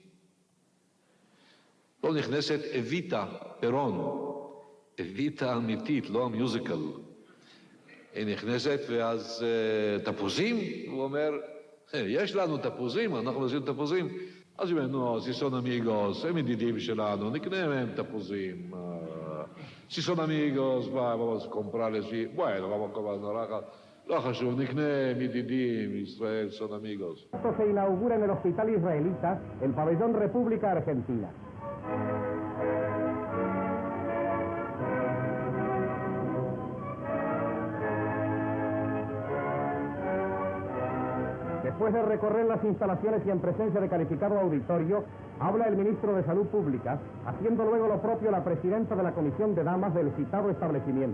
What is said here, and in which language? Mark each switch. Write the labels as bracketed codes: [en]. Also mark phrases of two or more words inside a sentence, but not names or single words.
[he] לא נכנסת אביטה פרון, אביטה אמיתית, לא המיוזיקל. היא נכנסת ואז תפוזים, הוא אומר, יש לנו תפוזים, אנחנו עושים תפוזים. אז היא אומרת, נו, [es] sí son amigos, [he] הם ידידים שלנו, נקנה מהם תפוזים. [es] sí son amigos, vamos a comprarles, bueno, vamos a comprar, [he] לא חשוב, נקנה ידידים, ישראל, [es] son amigos. Esto se inaugura en el Hospital Israelita, el Pabellón República Argentina. Después de recorrer las instalaciones y en presencia de calificado auditorio, habla el ministro de Salud Pública, haciendo luego lo propio la presidenta de la Comisión de Damas del citado establecimiento.